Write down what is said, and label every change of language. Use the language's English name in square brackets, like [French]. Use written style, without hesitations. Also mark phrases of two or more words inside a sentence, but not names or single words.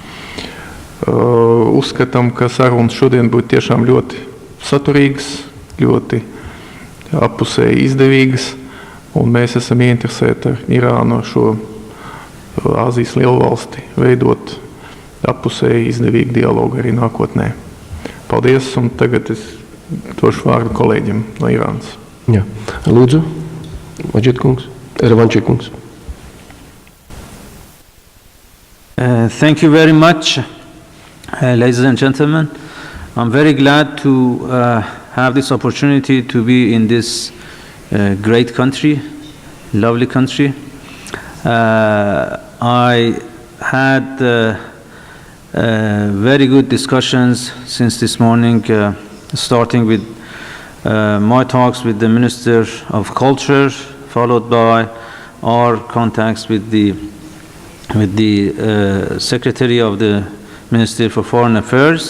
[Latvian] Uzskatām, ka sarunas šodien būtu tiešām ļoti saturīgas, ļoti appusēji izdevīgas, un mēs esam ieinteresēti ar Irānu, šo Āzijas lielvalsti, veidot appusēji izdevīgu dialogu arī nākotnē. Paldies, un tagad es došu vārdu kolēģim no Irānas. Jā. Lūdzu, Majid kungs, Ravanči kungs. [English] Thank you very much, ladies and gentlemen. I'm very glad to have this opportunity to be in this great country, lovely country. I had very good discussions since this morning, starting with my talks with the Minister of Culture, followed by our contacts with the Secretary of the Ministry for Foreign Affairs.